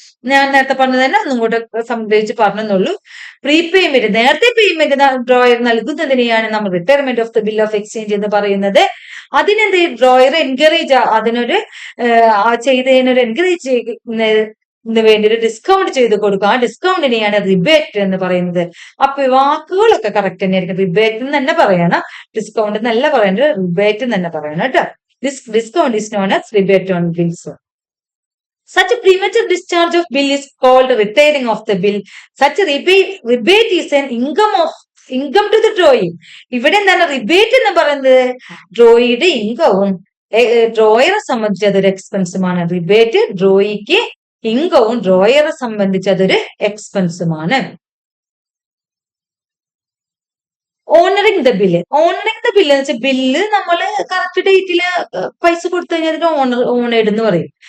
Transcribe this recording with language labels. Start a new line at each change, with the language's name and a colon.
Malayalam: ഞാൻ നേരത്തെ പറഞ്ഞത് തന്നെ ഒന്നും കൂടെ സംഗ്രഹിച്ച് പറഞ്ഞെന്നുള്ളൂ. പ്രീപേയ്മെന്റ്, നേരത്തെ പേയ്മെന്റ് ഡ്രോയർ നൽകുന്നതിനെയാണ് നമ്മൾ retirement of the bill of exchange എന്ന് പറയുന്നത്. അതിനെന്ത് ഡ്രോയർ എൻകറേജ്, അതിനൊരു ചെയ്തതിന് ഒരു എൻകറേജ് ചെയ്യുന്നതിന് വേണ്ടി ഒരു ഡിസ്കൗണ്ട് ചെയ്ത് കൊടുക്കുക. ആ ഡിസ്കൗണ്ടിനെയാണ് റിബേറ്റ് എന്ന് പറയുന്നത്. അപ്പൊ വാക്കുകളൊക്കെ കറക്റ്റ് തന്നെയായിരിക്കും. റിബേറ്റ് എന്ന് തന്നെ പറയണം, ഡിസ്കൗണ്ട് എന്നല്ല പറയേണ്ടത്, റിബേറ്റ് എന്ന് തന്നെ പറയണം കേട്ടോ.
English: This discount is known as rebate on bills. Such a premature discharge of bill is called retiring of the bill. Such a rebate is an income to the drawee.
Malayalam: ഇവിടെ എന്താണ് rebate എന്ന് പറയുന്നത്? ഡ്രോയിയുടെ ഇൻകവും ഡ്രോയറെ സംബന്ധിച്ച് അതൊരു എക്സ്പെൻസുമാണ്. റിബേറ്റ് ഡ്രോയിക്ക് ഇൻകവും ഡ്രോയറെ സംബന്ധിച്ച് അതൊരു എക്സ്പെൻസുമാണ്. Honouring the bill. Honouring the bill എന്ന് വെച്ചാൽ ബില്ല് നമ്മൾ കറക്റ്റ് ഡേറ്റില് പൈസ കൊടുത്തു കഴിഞ്ഞാൽ അതിന് ഓണേഡ് എന്ന് പറയും.